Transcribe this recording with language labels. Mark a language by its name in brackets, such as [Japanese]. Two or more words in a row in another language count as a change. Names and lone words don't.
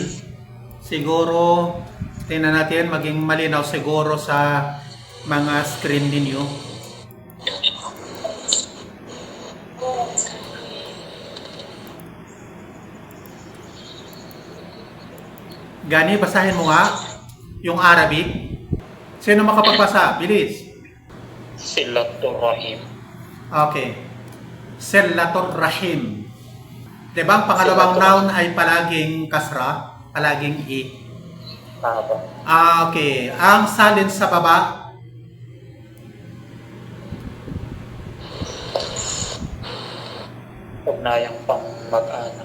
[Filipino] Siguro tingnan natin maging malinaw siguro sa mga screen ninyo. Gani, basahin mo nga yung Arabic. Sino makapagbasa? Bilis. [Arabic] Silatul Rahim. Okay. Silatul Rahim. [Filipino] Diba ang pangalawang noun ay palaging kasra, palaging i. Tama. Okay. Ang salin sa baba, Ugnayang pang mag-anak.